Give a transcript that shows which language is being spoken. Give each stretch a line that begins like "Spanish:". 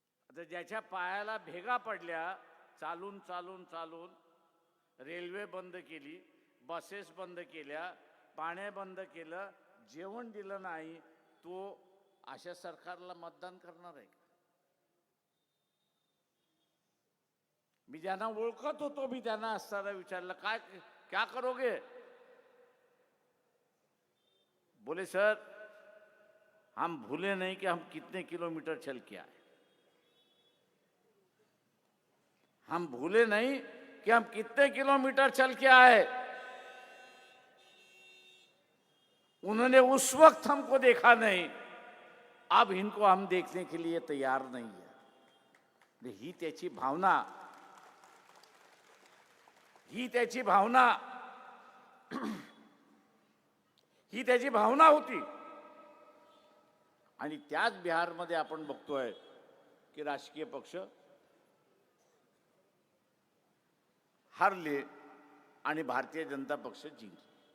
Marathi: आता ज्याच्या पायाला भेगा पडल्या, चालून चालून चालून रेल्वे बंद केली, बसेस बंद केल्या, पाणी बंद केलं, जेवण दिलं नाही, तो अशा सरकारला मतदान करणार आहे का? मी ज्यांना ओळखत होतो, मी त्यांना असताना विचारलं काय
Hindi: क्या करोगे? बोले सर हम भूले नहीं कि हम कितने किलोमीटर चल के आए, हम भूले नहीं कि हम कितने किलोमीटर चल के आए. उन्होंने उस वक्त हमको देखा नहीं, अब इनको हम देखने के लिए तैयार नहीं है.
Marathi: ही त्याची भावना, ही त्याची भावना ही त्याची भावना होती. आणि त्याच बिहारमध्ये आपण बघतोय की राजकीय पक्ष हारले आणि भारतीय जनता पक्ष जिंकले.